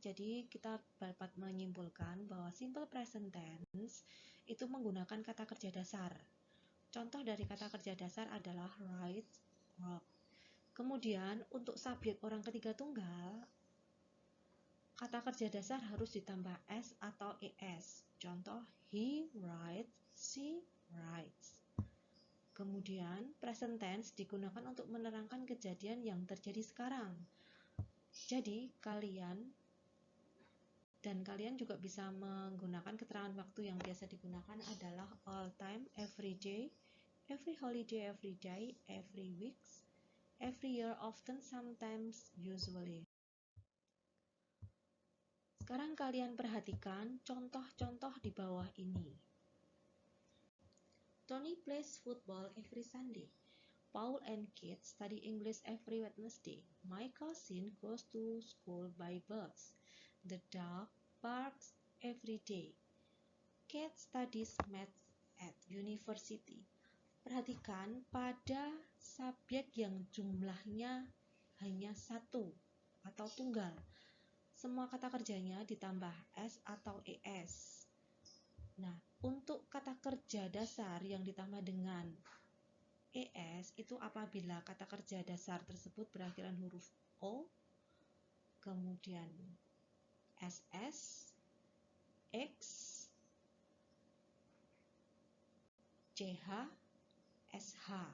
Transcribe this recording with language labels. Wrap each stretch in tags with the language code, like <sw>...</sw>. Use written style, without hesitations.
<id>Jadi kita dapat menyimpulkan bahwa simple present tense itu menggunakan kata kerja dasar. Contoh dari kata kerja dasar adalah write, walk. Kemudian untuk subjek orang ketiga tunggal, kata kerja dasar harus ditambah s atau es.</id> <en>Contoh, he writes, she writes.</en> <id>Kemudian present tense digunakan untuk menerangkan kejadian yang terjadi sekarang. Jadi kalian juga bisa menggunakan keterangan waktu yang biasa digunakan adalah</id> <en>all time, every day, every holiday, every day, every week, every year, often, sometimes, usually.</en> <id>Sekarang kalian perhatikan contoh-contoh di bawah ini.</id> <en>Tony plays football every Sunday. Paul and Kate study English every Wednesday. My cousin goes to school by bus. The dog barks every day. Kate studies math at university.</en> <id>Perhatikan pada subjek yang jumlahnya hanya satu atau tunggal. Semua kata kerjanya ditambah s atau es. Nah, untuk kata kerja dasar yang ditambah dengan es itu apabila kata kerja dasar tersebut berakhiran huruf o, kemudian ss, x, ch, sh.</id>